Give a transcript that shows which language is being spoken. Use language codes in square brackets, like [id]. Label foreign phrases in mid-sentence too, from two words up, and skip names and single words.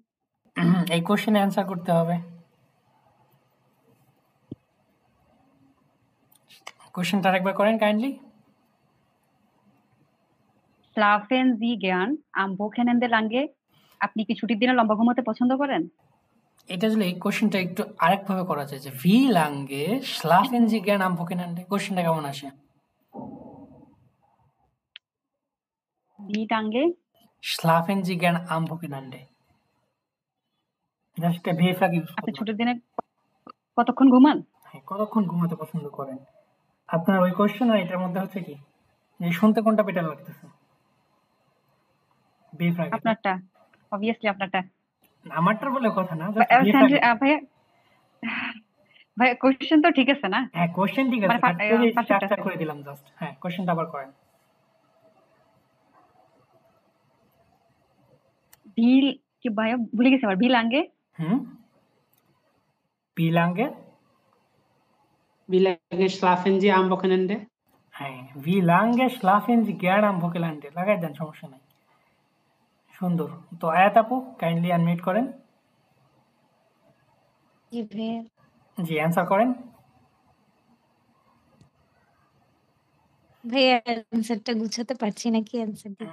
[bn] এই কোশ্চেনে অ্যান্সার করতে হবে। কোশ্চেনটা আরেকবার করেন কাইন্ডলি। [de] Schlafen Sie gern am Wochenende lange? [bn] আপনি কি ছুটির দিনে লম্বা ঘুমাতে পছন্দ করেন? এটা আসলে এই কোশ্চেনটা একটু আরেকভাবে করা যায় যে [de] Wie lange schlafen Sie gern am Wochenende. [bn] কোশ্চেনটা কেমন আসে? [de] Wie lange? schlafen Sie gern am Wochenende. [bn] জাস্ট একটা ভেফ্রাগ ইউজ আপনি করলাম। ছুটির দিনে কতক্ষণ ঘুমান? হ্যাঁ, কতক্ষণ ঘুমাতে পছন্দ করেন? আপনার ওই কোশ্চেন আর এটার মধ্যে হচ্ছে কি যে শুনতে কোনটা বেটার লাগতেছে? ভেফ্রাগ। আপনারটা, অবভিয়াসলি আপনারটা। আমারটার বলে কথা না, জাস্ট ভাইয়া ভাইয়া কোশ্চেন তো ঠিক আছে না? হ্যাঁ, কোশ্চেন ঠিক আছে, মানে perfect স্ট্রাকচার আছে। করে দিলাম জাস্ট। হ্যাঁ, কোশ্চেনটা আবার করেন। ভিল কি ভাইয়া ভুলে গেছি আবার। [de] Wie lange? Wie lange? Wie lange schlafen Sie am Wochenende? [bn] হ্যাঁ, [de] Wie lange schlafen Sie gern am Wochenende [bn] লাগাই দেন, সমস্যা নাই। সুন্দর। তো আয়াত আপু [en] kindly unmute [bn] করেন। জি ভাইয়া। জি, অ্যান্সার করেন। ভাইয়া অ্যান্সারটা গুছাতে পারছি না, কি অ্যান্সার দিব?